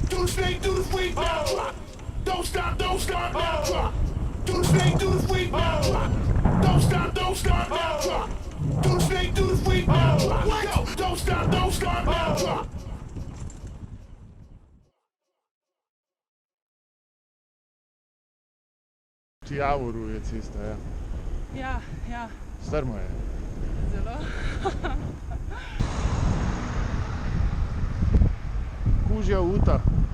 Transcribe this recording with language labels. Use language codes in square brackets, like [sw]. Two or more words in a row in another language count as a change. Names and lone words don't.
[en] snake, do the sweep, now drop. Don't stop, now drop. Do the snake, do the sweep, now drop. Don't stop, now drop. Do the snake, do the sweep, now drop. Go, don't stop, now drop. [sl] Ti Javoru je cesta, ja. Ja, ja, Strmo je. zelo. Kužja uta.